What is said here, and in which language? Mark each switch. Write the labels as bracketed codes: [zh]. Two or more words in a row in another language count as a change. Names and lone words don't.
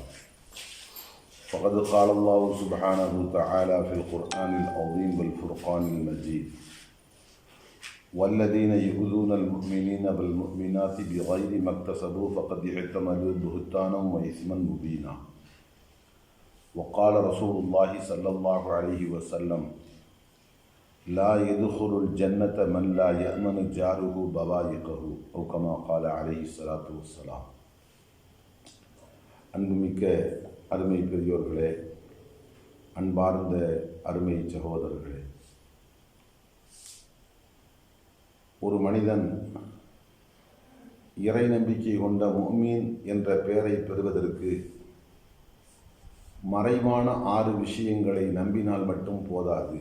[ar] فقد قال الله سبحانه وتعالى في القرآن العظيم والفرقان المجيد: والذين يؤذون المؤمنين والمؤمنات بغير ما اكتسبوا فقد احتملوا بهتانا وإثما مبينا. وقال رسول الله صلى الله عليه وسلم: لا يدخل الجنة من لا يأمن جاره بوائقه، أو كما قال عليه الصلاة والسلام. [ta] அன்புமிக்க அருமை பெரியோர்களே, அன்பார்ந்த அருமை சகோதரர்களே, ஒரு மனிதன் இறை நம்பிக்கை கொண்ட முஃமின் என்ற பெயரை பெறுவதற்கு மறைவான 6 விஷயங்களை நம்பினால் மட்டும் போதாது.